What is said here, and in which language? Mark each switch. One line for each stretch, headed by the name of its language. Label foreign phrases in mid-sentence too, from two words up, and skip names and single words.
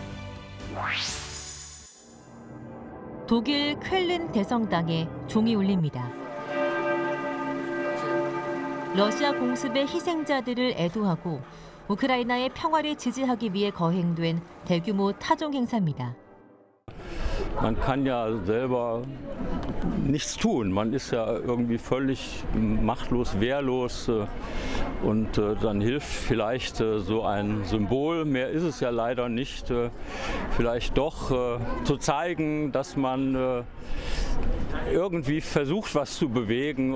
Korean: 독일 쾰른 대성당에 종이 울립니다. 러시아 공습의 희생자들을 애도하고 우크라이나의 평화를 지지하기 위해 거행된 대규모 타종 행사입니다.
German: Man kann ja selber nichts tun. Man ist ja irgendwie völlig machtlos, wehrlos. Und dann hilft vielleicht so ein Symbol, mehr ist es ja leider nicht, vielleicht doch zu zeigen, dass man irgendwie versucht, was zu bewegen.